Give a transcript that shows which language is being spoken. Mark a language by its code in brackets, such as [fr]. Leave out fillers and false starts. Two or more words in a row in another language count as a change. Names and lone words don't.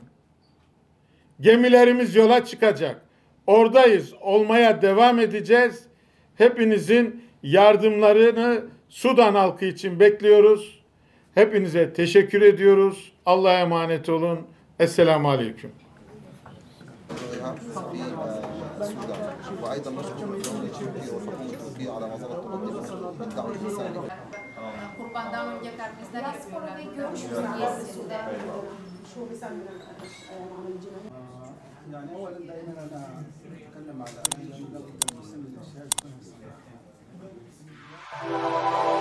[tr] Gemilerimiz yola çıkacak. Oradayız, olmaya devam edeceğiz. Hepinizin yardımlarını Sudan halkı için bekliyoruz. Hepinize teşekkür ediyoruz. Allah'a emanet olun. [ar] السلام عليكم. في السودان وايضا نشكر الدوله التركيه والحكومه التركيه على ما زالت تقدم بالدعم الانساني. [tr] Kurbandan önce kardeşler Diaspora ve görüş meselesinde [ar] يعني اولا دائما انا اتكلم على المسلم الشهاده